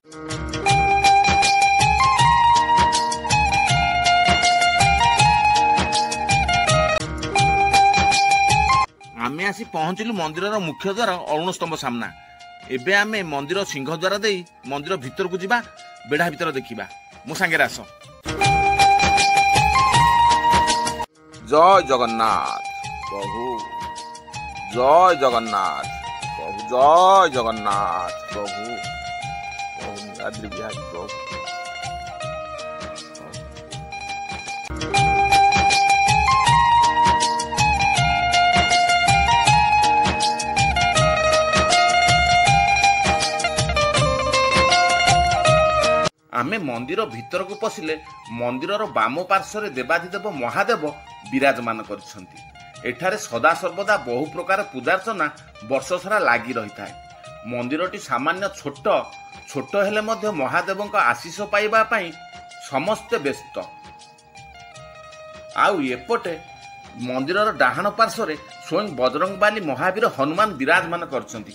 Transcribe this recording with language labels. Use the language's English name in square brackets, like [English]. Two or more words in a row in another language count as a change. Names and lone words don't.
[Odia] ଆମେ ଆସି ପହଞ୍ଚିଲୁ ମନ୍ଦିର ମୁଖ୍ୟ ଦ୍ୱାର ଅରୁଣ ସ୍ତମ୍ଭ ସାମନା। ଏବେ ଆମେ ମନ୍ଦିର ସିଂହ ଦ୍ୱାର ଦେ ମନ୍ଦିର ଭିତର କୁ ଯିବା। ବେଢ଼ା ଭିତର ଦେଖିବା। ମୋ ସଙ୍ଗେ ଆସ। ଜୟ ଜଗନ୍ନାଥ ପ୍ରଭୁ, ଜୟ ଜଗନ୍ନାଥ ପ୍ରଭୁ, ଜୟ ଜଗନ୍ନାଥ ପ୍ରଭୁ, ପ୍ରଭୁ ନୀଳାଦ୍ରି ବିହାରୀ ପ୍ରଭୁ। ଆମେ ମନ୍ଦିର ଭିତର କୁ ପଶିଲେ ମନ୍ଦିରର ବାମ ପାର୍ଶ୍ୱ ଦେବାଧିଦେବ ମହାଦେବ ବିରାଜମାନ କରୁଛନ୍ତି। ଏଠାରେ ସଦା ସର୍ବଦା ବହୁ ପ୍ରକାର ପୂଜାର୍ଚ୍ଚନା ବର୍ଷ ସାରା ଲାଗି ରହି ଥାଏ। ମନ୍ଦିରଟି ସାମାନ୍ୟ ଛୋଟ ଛୋଟ ହେଲେ ମଧ୍ୟ ମହାଦେବଙ୍କ ଆଶୀଷ ପାଇବା ପାଇଁ ସମସ୍ତ ବ୍ୟସ୍ତ। ଆଉ ଏପଟେ ମନ୍ଦିରର ଡାହାଣ ପାର୍ଶ୍ୱ ସ୍ୱୟଂ ବଜରଙ୍ଗବଳୀ ମହାବୀର ହନୁମାନ ବିରାଜମାନ କରୁଛନ୍ତି।